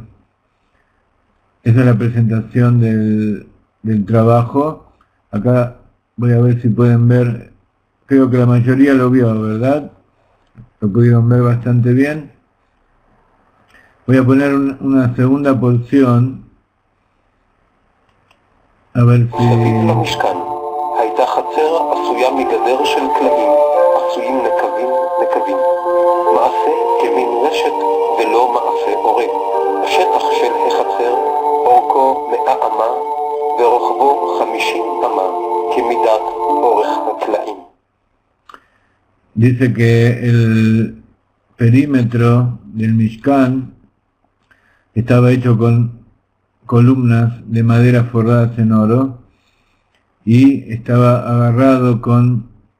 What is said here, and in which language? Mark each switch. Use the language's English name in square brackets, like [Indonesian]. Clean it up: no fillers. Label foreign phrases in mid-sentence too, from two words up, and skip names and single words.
[Spanish] Esa es la presentación del trabajo. Acá voy a ver si pueden ver, creo que la mayoría lo vio, ¿verdad? Lo pudieron ver bastante bien. Voy a poner una segunda porción, a ver si... [Hebrew] הייתה חצר עשויה מגדר של קלעים, עשויים נקבים, מעשה כמין נחושת ולא מעשה עורב. השטח של החצר אורכו 100 אמה ורוחבו 50 אמה כמידת אורך הטלאים. [Spanish] Dice que el perímetro del Mishkan estaba hecho con columnas de madera forradas en oro y estaba agarrado con